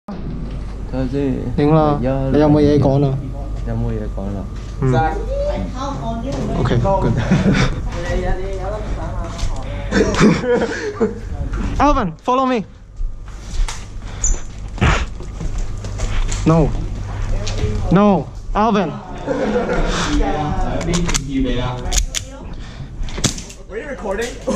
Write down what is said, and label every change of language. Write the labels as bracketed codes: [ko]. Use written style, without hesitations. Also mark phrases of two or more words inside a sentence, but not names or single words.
[yue] 睇下先。影啦，你有冇嘢講啊？有冇嘢講啦 [en] ？OK, good. Alvin, follow me. No, no, Alvin. Were you recording?